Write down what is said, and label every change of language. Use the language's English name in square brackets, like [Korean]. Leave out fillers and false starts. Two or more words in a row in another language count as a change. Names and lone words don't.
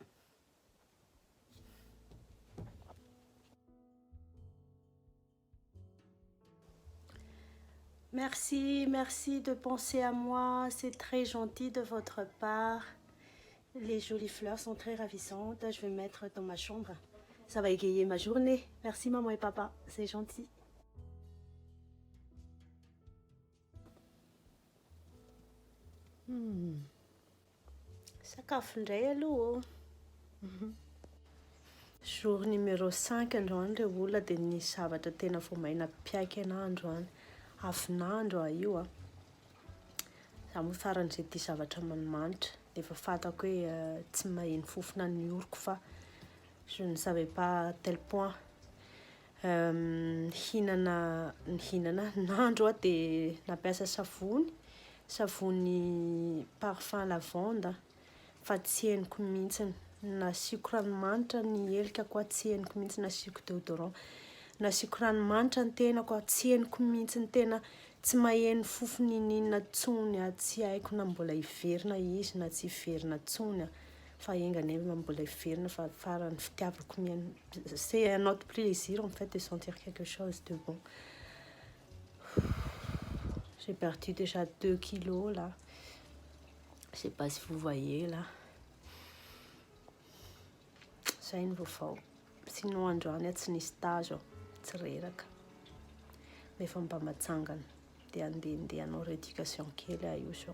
[French] Merci de penser à moi, c'est très gentil de votre part. Les jolies fleurs sont très ravissantes, je vais mettre dans ma chambre. Ça va égayer ma journée. Merci maman et papa, c'est gentil. [Malagasy] Sakafo indray aloha. Jour numéro 5 androany ilay olona dia ny zavatra tena vao maina piaiky anahy androany. Avinandro io Zaho moa faran'izay tia zavatra manimanitra. Dia efa fantako hoe tsy maheno fofona ny oroko fa [French] je ne savais pas à tel point. [Malagasy] Hihinana nandro dia nampiasa savony parfum lavande fa tsy henoko mihitsiny. Nasiako ranomanitra ny elkako, tsy henoko mihitsy. Nasiako déodorant, nasiako ranomanitra ny tenako, tsy henoko mihitsy. Tena tsy maheno fofony ninona tsony. Tsy haiko na mbola hiverina izy na tsy hiverina tsony, fa enganefa mbola hiverina fa farany fitiavako mihaino. [French] C'est un autre plaisir en fait de sentir quelque chose de bon. J'ai perdu déjà 2 kilos là. Je sais pas si vous voyez là. [Malagasy] Zay ny vaovao. Sinon androany tsy nisy tazo, tsy reraka. rehefa mba matsangana dia andehandehanao rééducation kely io zao.